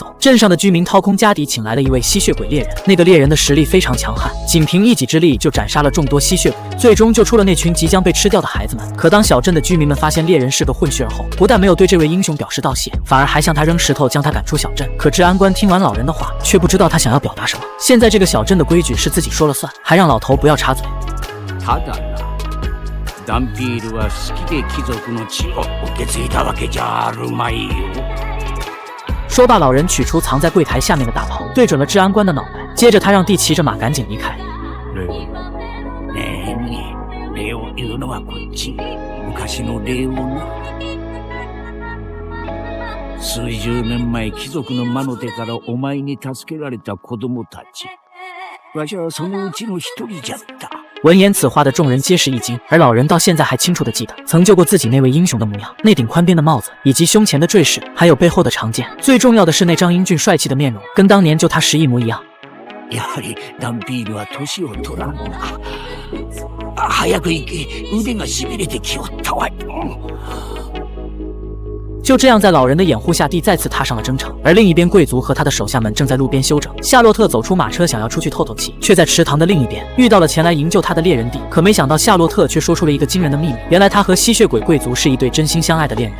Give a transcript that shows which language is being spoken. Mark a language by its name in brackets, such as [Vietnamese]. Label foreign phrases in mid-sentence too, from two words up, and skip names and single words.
[Chinese] 镇上的居民掏空家底请来了一位吸血鬼猎人，那个猎人的实力非常强悍，仅凭一己之力就斩杀了众多吸血鬼，最终救出了那群即将被吃掉的孩子们。可当小镇的居民们发现猎人是个混血儿后，不但没有对这位英雄表示道谢，反而还向他扔石头将他赶出小镇。可治安官听完老人的话，却不知道他想要表达什么。现在这个小镇的规矩是自己说了算，还让老头不要插嘴。 [Japanese] ただな、ダンピールは好きで貴族の血を受け継いだわけじゃあるまいよ。 [Chinese] 说罢，老人取出藏在柜台下面的大炮，对准了治安官的脑袋。接着他让弟骑着马赶紧离开。 [Japanese] ねえ、礼を言うのはこっち。昔の礼をな。数十年前、貴族の魔の手からお前に助けられた子供たち。わしはそのうちの一人じゃった。 [Chinese] 闻言此话的众人皆是一惊，而老人到现在还清楚地记得曾救过自己那位英雄的模样，那顶宽边的帽子，以及胸前的坠饰，还有背后的长剑。最重要的是那张英俊帅气的面容，跟当年救他时一模一样。 [Japanese] やはりダンビールは年を取らんな。早く行け、腕がしびれてきおったわい。 [Chinese] 就这样，在老人的掩护下，地再次踏上了征程。而另一边，贵族和他的手下们正在路边休整。夏洛特走出马车，想要出去透透气，却在池塘的另一边遇到了前来营救他的猎人蒂。可没想到，夏洛特却说出了一个惊人的秘密：原来他和吸血鬼贵族是一对真心相爱的恋人。